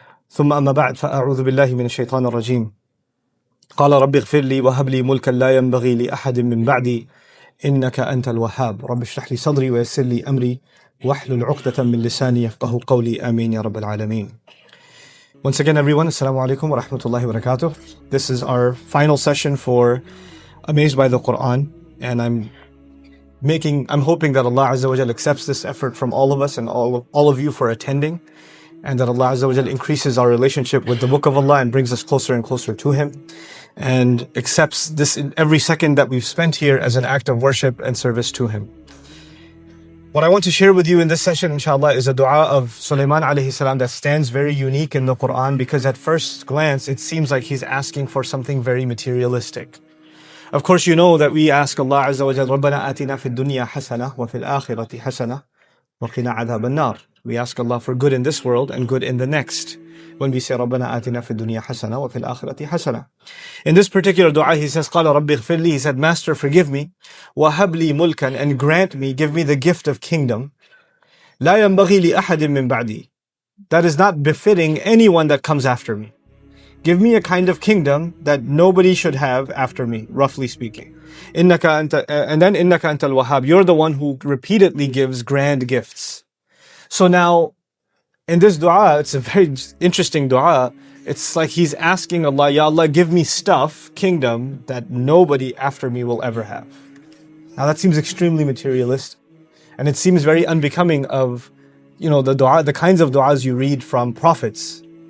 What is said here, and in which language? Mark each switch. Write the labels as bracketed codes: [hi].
[ar] ثم أما بعد فأعوذ بالله من الشيطان الرجيم. قال رب اغفر لي وهب لي ملكا لا ينبغي لأحد من بعدي إنك أنت الوهاب. رب اشرح لي صدري ويسر لي أمري واحلل عقدة من لساني يفقه قولي. آمين يا رب العالمين. [en] Once again, everyone, [ar] Assalamu alaikum wa rahmatullahi wa barakatuh. [en] This is our final session for Amazed by the Quran, and I'm hoping that Allah Azza wa Jal accepts this effort from all of us and all of you for attending, and that Allah Azza wa Jal increases our relationship with the Book of Allah and brings us closer and closer to Him, and accepts this in every second that we've spent here as an act of worship and service to Him. What I want to share with you in this session, inshallah, is a dua of Suleiman alayhi salam that stands very unique in the Quran, because at first glance it seems like he's asking for something very materialistic. Of course, you know that we ask Allah Azza wa Jalla, [ar] رَبَّنَا آتِنَا فِي الدُّنْيَا حَسَنَةً وَفِي الْآخِرَةِ حَسَنَةً وَقِنَا عَذَابَ النَّارِ. [en] We ask Allah for good in this world and good in the next. When we say [ar] رَبَّنَا آتِنَا فِي الدُّنْيَا حَسَنَةً وَفِي الْآخِرَةِ حَسَنَةً. [en] In this particular dua, he says, [ar] قَالَ رَبِّ اغْفِرْ لِي. [en] He said, Master, forgive me. [ar] وَهَبْ لِي مُلْكًا. [en] And grant me, give me the gift of kingdom. [ar] لَا يَنْبَغِي لِأَحَدٍ مِّن بَعْدِي. [en] That is not befitting anyone that comes after me. Give me a kind of kingdom that nobody should have after me, roughly speaking. [ar] إِنَّكَ أَنْتَ, [en] and then [ar] إِنَّكَ أَنْتَ الْوَهَّابِ. [en] You're the one who repeatedly gives grand gifts. So now, in this dua, it's a very interesting dua. It's like he's asking Allah, Ya Allah, give me stuff, kingdom, that nobody after me will ever have. Now that seems extremely materialistic. And it seems very unbecoming of, the dua, the kinds of duas you read from prophets.